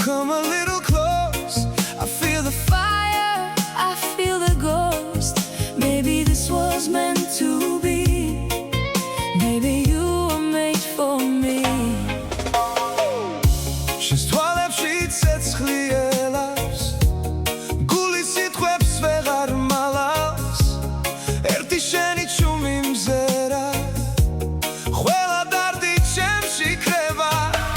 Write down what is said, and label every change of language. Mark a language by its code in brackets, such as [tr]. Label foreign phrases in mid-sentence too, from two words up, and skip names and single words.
[en] Come a little close, I feel the fire, I feel the ghost. Maybe this was meant to be. Maybe you were made for me. [ka] შესთვალებში ცეცხლი ელავს გულის სიტყვებს ვეღარ მალავს ერთი შენი ჩუმი მზერა ყველა დარდი ჩემში ქრება